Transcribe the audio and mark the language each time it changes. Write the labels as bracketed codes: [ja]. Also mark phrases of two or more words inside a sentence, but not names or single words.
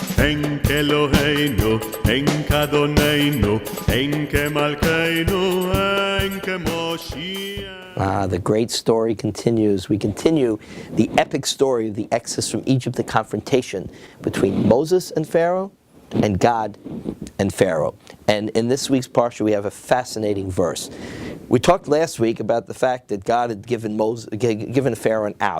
[he] אין כאלוהינו, אין כאדוננו, אין כמלכנו, אין כמושיע. [en] The great story continues. We continue the epic story of the exodus from Egypt, the confrontation between Moses and Pharaoh, and God and Pharaoh. And in this week's Parsha, we have a fascinating verse. We talked last week about the fact that God had given Pharaoh an out.